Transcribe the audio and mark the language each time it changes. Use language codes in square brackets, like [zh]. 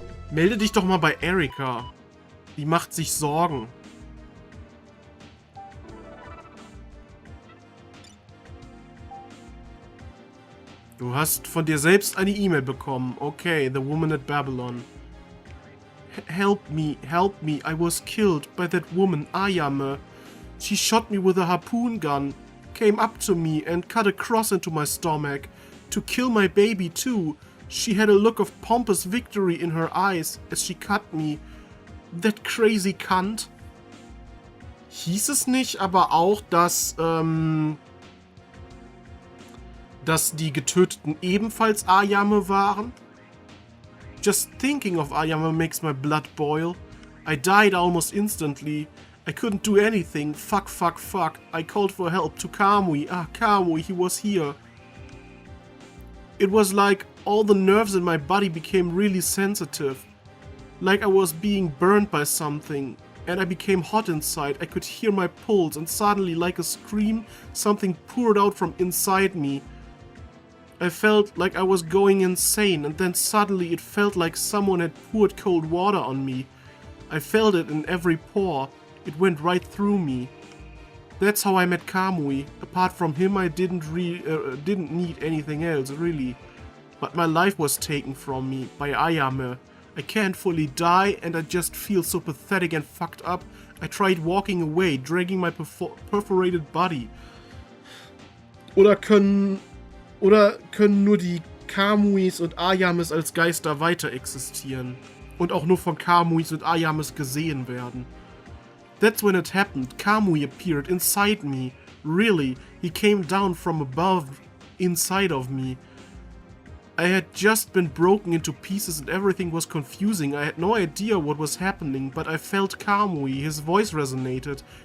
[de] Melde dich doch mal bei Erika. Die macht sich Sorgen. Du hast von dir selbst eine E-Mail bekommen. [en] Okay, the woman at Babylon. Help me, I was killed by that woman, Ayame. She shot me with a harpoon gun, came up to me and cut a cross into my stomach. To kill my baby too. She had a look of pompous victory in her eyes as she cut me. That crazy cunt. [de] Hieß es nicht aber auch, dass die Getöteten ebenfalls Ayame waren? [en] Just thinking of Ayame makes my blood boil. I died almost instantly. I couldn't do anything. Fuck. I called for help to Kamui. Kamui, he was here. It was like all the nerves in my body became really sensitive. Like I was being burned by something. And I became hot inside. I could hear my pulse and suddenly, like a scream, something poured out from inside me. I felt like I was going insane, and then suddenly it felt like someone had poured cold water on me. I felt it in every pore. It went right through me. That's how I met Kamui. Apart from him, I didn't need anything else, really. But my life was taken from me by Ayame. I can't fully die and I just feel so pathetic and fucked up. I tried walking away, dragging my perforated body. [de] Oder können nur die Kamuis und Ayames als Geister weiter existieren? Und auch nur von Kamuis und Ayames gesehen werden? [en] That's when it happened. Kamui appeared inside me. Really, he came down from above, inside of me. I had just been broken into pieces and everything was confusing. I had no idea what was happening, but I felt Kamui. His voice resonated.